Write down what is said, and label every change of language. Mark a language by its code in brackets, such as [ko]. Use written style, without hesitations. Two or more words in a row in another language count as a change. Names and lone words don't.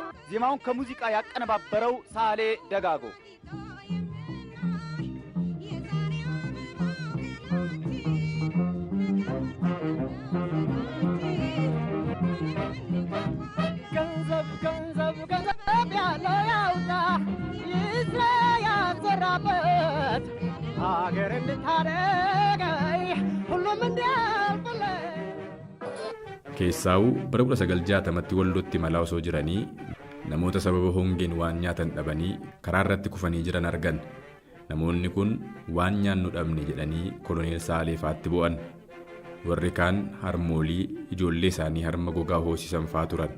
[am] ዜማውን ከሙዚቃ ያቀነባበረው ሳህሌ ደጋጎ። ገንዘብ ገንዘብ ገንዘብ ያለው ያውጣ ይስራ ያዘራበት ሀገር እንድታደገኝ ሁሉም እንዲያልፍልኝ [om] Keessaa'u bara 1960tti waldootti malaa osoo jiranii namoota sababa hongeen waan nyaatan dhabanii karaa irratti kufanii jiran argan. Namoonni kun waan nyaannu dhabne jedhanii koloneel Saaleefaatti bu'an. Warri kaan harmoolii ijoollee isaanii harma gogaa hoosisan fa'aa turan.